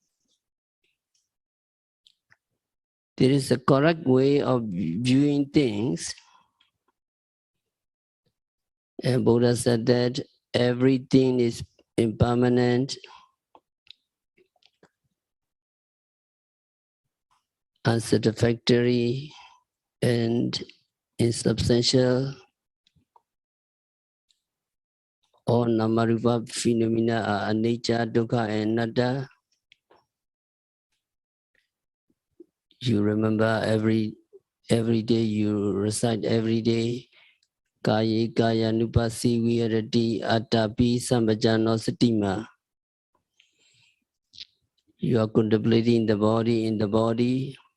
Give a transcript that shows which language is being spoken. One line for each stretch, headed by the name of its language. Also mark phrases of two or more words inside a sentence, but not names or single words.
English: There is a correct way of viewing things, and Buddha said that everything is impermanent, unsatisfactory, and insubstantial. All Namarupa phenomena are
Pali: anicca, dukkha,
English: and anatta. You remember every day, you recite every day,
Pali: Kaya Kaya Nupasi Viharati Attapi Sambhajano Satima.
English: You are contemplating the body in the body.